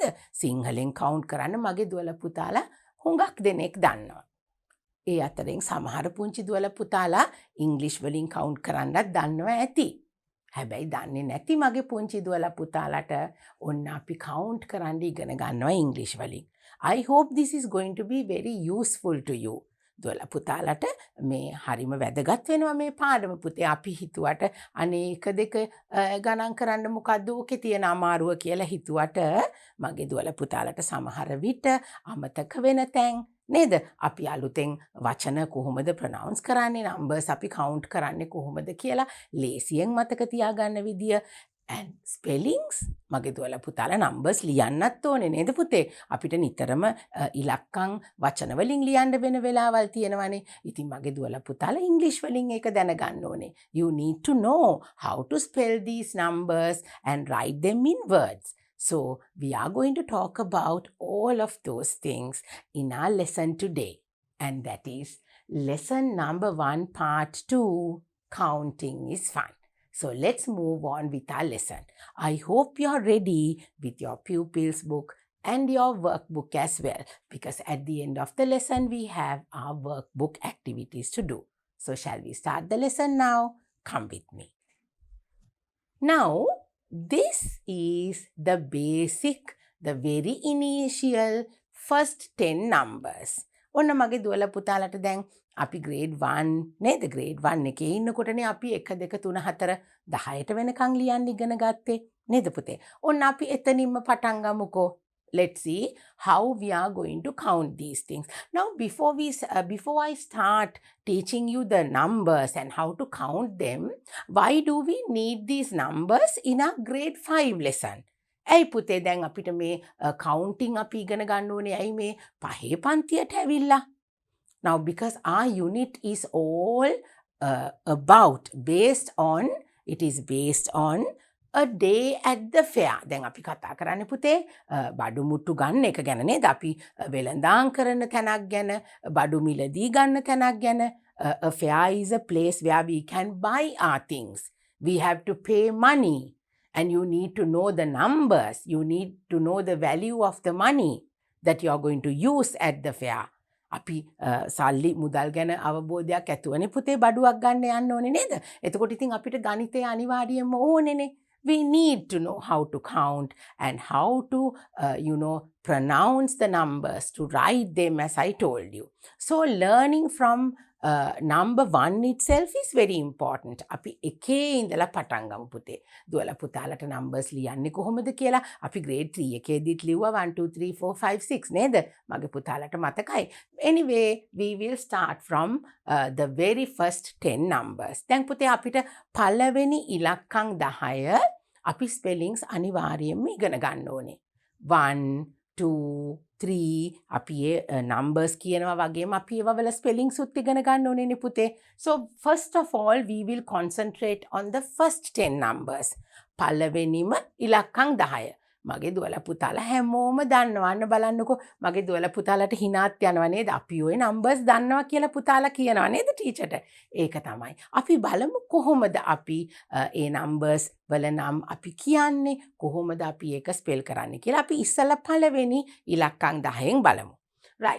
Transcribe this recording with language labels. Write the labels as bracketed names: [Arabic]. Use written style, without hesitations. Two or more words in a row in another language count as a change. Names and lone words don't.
[Sinhala] සිංහලෙන් කවුන්ට් කරන්න මගේ දුවලා පුතාලා හුඟක් දෙනෙක් දන්නවා. ඒ අතරින් සමහර පුංචි දුවලා පුතාලා ඉංග්ලිෂ් වලින් කවුන්ට් කරන්නත් දන්නවා ඇති. හැබැයි දන්නේ නැති මගේ පුංචි දුවලා පුතාලට ඔන්න අපි කවුන්ට් කරන්න ඉගෙන ගන්නවා ඉංග්ලිෂ් වලින්. [English] I hope this is going to be very useful to you. [Sinhala] දුවලා පුතාලට මේ හරිම වැදගත් වෙනවා මේ පාඩම පුතේ. අපි හිතුවට අනේ 1 2 ගණන් කරන්න මොකද්ද ඕකේ තියෙන අමාරුව කියලා හිතුවට මගේ දුවලා පුතාලට සමහර විට අමතක වෙන තැන් නේද? අපි අලුතෙන් වචන කොහොමද ප්‍රොනවුන්ස් කරන්නේ, නම්බර්ස් අපි කවුන්ට් කරන්නේ කොහොමද කියලා ලේසියෙන් මතක තියාගන්න විදිය [English] and spellings [Sinhala] මගේ දුවලා පුතාලා නම්බර්ස් ලියන්නත් ඕනේ නේද පුතේ? අපිට නිතරම ඉලක්කම් වචන වලින් ලියන්න වෙන වෙලාවල් තියෙනවානේ. ඉතින් මගේ දුවලා පුතාලා ඉංග්‍රීසි වලින් ඒක දැනගන්න ඕනේ. [English] You need to know how to spell these numbers and write them in words. So we are going to talk about all of those things in our lesson today. And that is lesson number 1 part 2, counting is fun. So let's move on with our lesson. I hope you're ready with your pupils book and your workbook as well, because at the end of the lesson we have our workbook activities to do. So shall we start the lesson now? Come with me. Now, this is the basic, the very initial first 10 numbers. [Sinhala] ඔන්න මගේ දුවලා පුතාලට දැන් අපි grade 1 නේද? grade 1 එකේ ඉන්නකොටනේ අපි 1 2 3 4 10ට වෙනකන් ලියන්න ඉගෙන ගත්තේ නේද පුතේ? ඔන්න අපි එතනින්ම පටන් ගමුකෝ. [English] Let's see how we are going to count these things. Now, before I start teaching you the numbers and how to count them, why do we need these numbers in our grade 5 lesson? [Sinhala] ඇයි පුතේ දැන් අපිට මේ counting අපි ඉගෙන ගන්න ඕනේ ඇයි මේ පහේ පන්තියට ඇවිල්ලා? [English] Now, because our unit is all it is based on a day at the fair. [Sinhala] දැන් අපි කතා කරන්නේ පුතේ බඩු මුට්ටු ගන්න එක ගැන නේද? අපි වෙළඳාම් කරන තැනක් ගැන, බඩු මිලදී ගන්න තැනක් ගැන. [English] A fair is a place where we can buy our things. We have to pay money. And you need to know the numbers. You need to know the value of the money that you are going to use at the fair. [Sinhala] අපි සල්ලි මුදල් ගැන අවබෝධයක් ඇතුවනේ පුතේ බඩුවක් ගන්න යන්න ඕනේ නේද? එතකොට ඉතින් අපිට ගණිතය අනිවාර්යයෙන්ම ඕනේනේ. [English] We need to know how to count and how to, pronounce the numbers, to write them as I told you. So learning from number 1 itself is very important. [Sinhala] අපි එකේ ඉඳලා පටන් ගමු පුතේ. දුවලා පුතාලට numbers ලියන්නේ කොහොමද කියලා අපි grade 3 එකේදීත් ලිව්වා 1 2 3 4 5 6 නේද? මගේ පුතාලට මතකයි. [English] Anyway, we will start from the very first 10 numbers. [Sinhala] දැන් පුතේ අපිට පළවෙනි ඉලක්කම් 10 අපි spellings අනිවාර්යයෙන්ම ඉගෙන ගන්න ඕනේ. 1 2 3 අපි numbers කියනවා වගේම අපි ඒවා වල spellings උත් ඉගෙන ගන්න ඕනේ නේ පුතේ. [English] So first of all we will concentrate on the first 10 numbers. [Sinhala] පළවෙනිම ඉලක්කම් 10. මගේ දුවලා පුතාලා හැමෝම දන්නවන්න බලන්නකෝ මගේ දුවලා පුතාලට හිනාත් යනවා නේද? අපි ඔය numbers දන්නවා කියලා පුතාලා කියනවා නේද ටීචර්ට? ඒක තමයි. අපි බලමු කොහොමද අපි ඒ numbers වල නම් අපි කියන්නේ කොහොමද අපි ඒක spell කරන්නේ කියලා අපි ඉස්සලා පළවෙනි ඉලක්කම් 10න් බලමු. [English] Right.